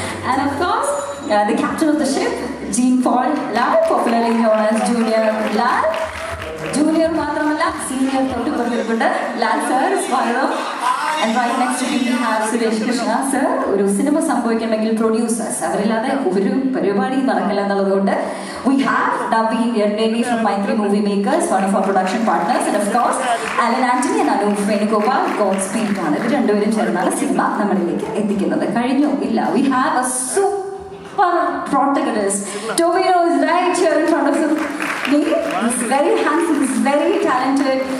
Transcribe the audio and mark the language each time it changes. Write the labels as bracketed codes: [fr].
[en] And of course, the captain of the ship, Jean-Paul Lal, popularly known as Junior Lal. [ml] Junior മാത്രമല്ല senior തൊട്ട് കൊണ്ടിരിപ്പുണ്ട്. Lal sir, സ്വാഗതം. [en] And right next to we have Suresh Krishna sir. [ml] ഒരു cinema സംഭവിക്കണമെങ്കിൽ producers, അവരില്ലാതെ ഒരു പരിപാടി നടക്കില്ല എന്നുള്ളതുകൊണ്ട് [en] we have Naveen Yerneni from Maitri Movie Makers, one of our production partners, and of course Alan Anthony and Anup Venugopal, Godspeed ആണ്. [ml] ഇവർ രണ്ടുപേരും ചേർന്നാണ് cinema നമ്മളിലേക്ക് എത്തിക്കുന്നത്. കഴിഞ്ഞു ഇല്ല. [en] We have a super protagonist. Tovino is right here in front of me. He's very handsome, he's very talented.